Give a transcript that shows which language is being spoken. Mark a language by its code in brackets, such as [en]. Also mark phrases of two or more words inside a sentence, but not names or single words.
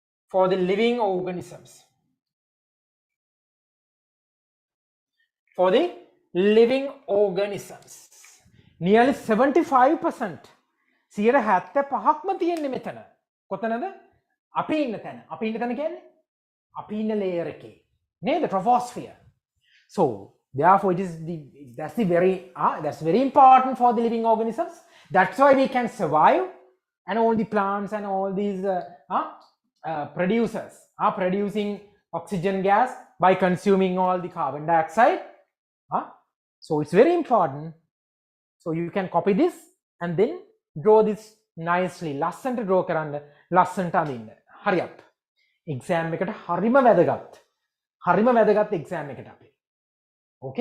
[en] for the living organisms. For the living organisms. Nearly 75%. [si] 75%ක්ම තියෙන්නේ මෙතන. කොතනද? අපි ඉන්න තැන. අපි ඉන්න තැන කියන්නේ? අපි ඉන්න layer එකේ. නේද? [en] Troposphere. So, therefore, that's very important for the living organisms. That's why we can survive, and all the plants and all these producers are producing oxygen gas by consuming all the carbon dioxide. So it's very important. So you can copy this and then draw this nicely. [si] ලස්සන්ට draw කරන්න, ලස්සන්ට අඳින්න. [en] Hurry up. [si] Exam එකට හරිම වැදගත්. හරිම වැදගත් exam එකට අපි. [en] Okay?